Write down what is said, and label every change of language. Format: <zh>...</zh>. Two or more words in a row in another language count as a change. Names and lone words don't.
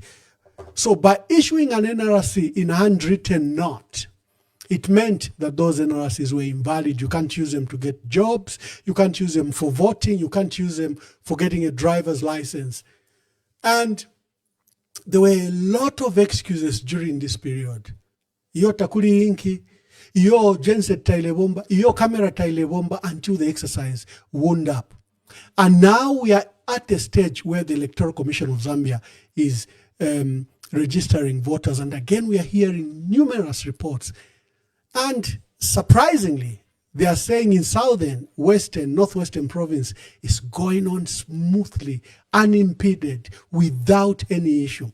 <en>So by issuing an NRC in a handwritten note, it meant that those NRCs were invalid. You can't use them to get jobs. You can't use them for voting. You can't use them for getting a driver's license. And there were a lot of excuses during this period.</en> <bem>Iyo takuli inki, iyo genset tailebomba, iyo camera tailebomba,</bem> <en>until the exercise wound up. And now we are at the stage where the Electoral Commission of Zambia is registering voters. And again, we are hearing numerous reports. And surprisingly, they are saying in Southern, Western, Northwestern province is going on smoothly, unimpeded, without any issue.</en>